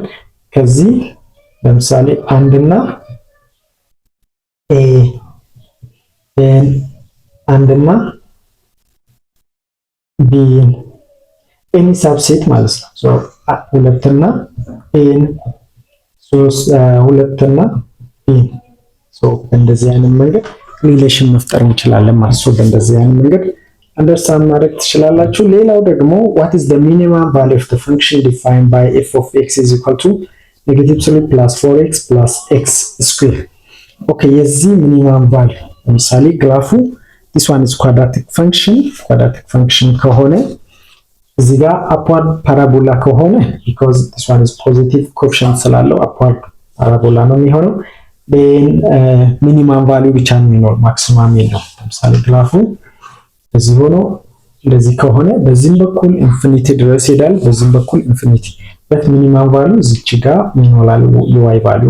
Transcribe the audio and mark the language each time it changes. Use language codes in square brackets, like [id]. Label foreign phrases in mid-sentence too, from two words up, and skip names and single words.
[am] ከዚህ ለምሳሌ 1 እና A አንድ እና B [en] any subset [am] ማለት ነው። ሶ ሁለት እና A ሁለት እና B ሶ እንደዚህ አይነት መንገድ ሪሌሽን መፍጠር እንችላለን ማለት ነው። በእንደዚህ አይነት መንገድ አንደርስታንድ ማድረግ ትችላላችሁ። ሌላው ደግሞ [en] what is the minimum value of the function defined by f of x is equal to -3 plus 4x plus x square። [am] ኦኬ የዚህ [en] minimum value [am] ለምሳሌ ግራፉ [en] this one is quadratic function [am] ከሆነ እዚህ ጋር [en] upward parabola [am] ከሆነ [en] because this one is positive coefficient [am] ስላለው [en] upward parabola [am] ነው የሚሆነው። [en] then minimum value [am] ብቻ ነው የሚኖር ማክሲማም የለው። ለምሳሌ ግራፉ እዚህ ሆኖ እንደዚህ ከሆነ በዚህም በኩል ኢንፊኒቲ ድረስ ይሄዳል፣ በዚህም በኩል ኢንፊኒቲ በት [en] minimum value [am] እዚች ጋር ይኖራል የዋይ ቫልዩ